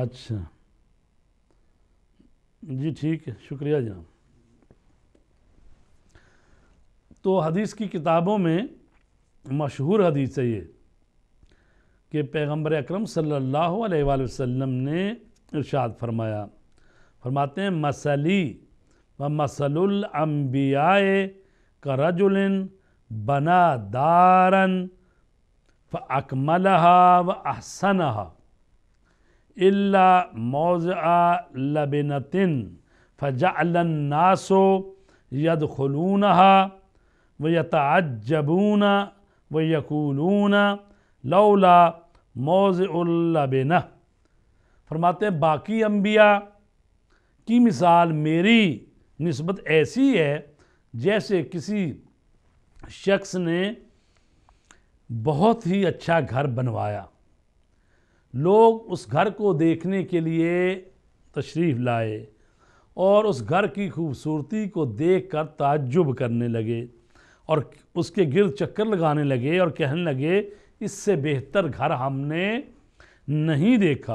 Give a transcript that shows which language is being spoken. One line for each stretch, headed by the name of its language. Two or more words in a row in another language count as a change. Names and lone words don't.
Urdu: اچھا جی ٹھیک ہے، شکریہ جناب۔ تو حدیث کی کتابوں میں مشہور حدیث ہے یہ کہ پیغمبر اکرم صلی اللہ علیہ وآلہ وسلم نے ارشاد فرمایا، فرماتے ہیں
Arabic: مثلی و مثل الانبیاء کرجل بنا دارا فاکملها واحسنها الا موضع لبنة فجعل الناس يدخلونها ويتعجبون ويقولون لولا موضع اللبنہ۔
Urdu: فرماتے ہیں باقی انبیاء کی مثال میری نسبت ایسی ہے جیسے کسی شخص نے بہت ہی اچھا گھر بنوایا۔ لوگ اس گھر کو دیکھنے کے لیے تشریف لائے اور اس گھر کی خوبصورتی کو دیکھ کر تعجب کرنے لگے اور اس کے گرد چکر لگانے لگے اور کہنے لگے اس سے بہتر گھر ہم نے نہیں دیکھا۔